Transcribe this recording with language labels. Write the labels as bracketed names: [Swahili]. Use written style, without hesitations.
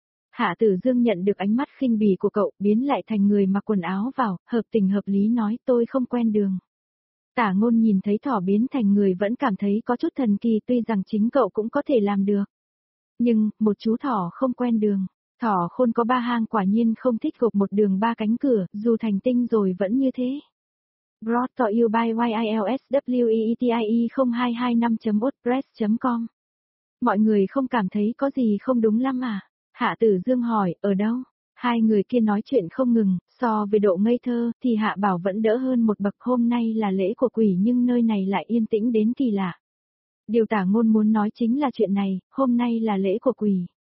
[Vietnamese] Hạ Tử Dương nhận được ánh mắt khinh bỉ của cậu, biến lại thành người mặc quần áo vào, hợp tình hợp lý nói tôi không quen đường. Tả Ngôn nhìn thấy thỏ biến thành người vẫn cảm thấy có chút thần kỳ, tuy rằng chính cậu cũng có thể làm được. Nhưng, một chú thỏ không quen đường, thỏ khôn có ba hang quả nhiên không thích gục một đường ba cánh cửa, dù thành tinh rồi vẫn như thế. [English] Brought to you by YILSWEETIE0225.wordpress.com. [Vietnamese] Mọi người không cảm thấy có gì không đúng lắm à? Hạ Tử Dương hỏi, ở đâu? Hai người kia nói chuyện không ngừng, so về độ ngây thơ, thì Hạ Bảo vẫn đỡ hơn một bậc, hôm nay là lễ của quỷ nhưng nơi này lại yên tĩnh đến kỳ lạ. Điều Tả Ngôn muốn nói chính là chuyện này, hôm nay là lễ của quỷ.